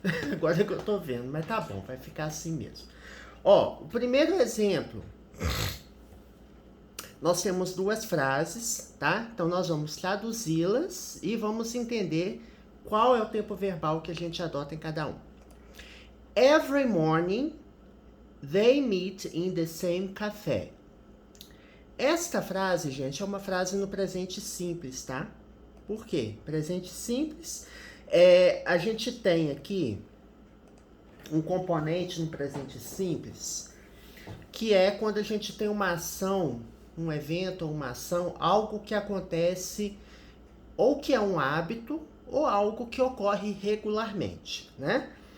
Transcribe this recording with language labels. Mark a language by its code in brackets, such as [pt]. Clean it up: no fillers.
[pt] Agora que eu tô vendo, mas tá bom, vai ficar assim mesmo. Ó, o primeiro exemplo, nós temos duas frases, tá? Então nós vamos traduzi-las e vamos entender qual é o tempo verbal que a gente adota em cada um. [en] Every morning they meet in the same café. [pt] Esta frase, gente, é uma frase no presente simples, tá? Por quê? Presente simples, a gente tem aqui um componente no presente simples, que é quando a gente tem uma ação, um evento ou uma ação, algo que acontece, ou que é um hábito, ou algo que ocorre regularmente, né?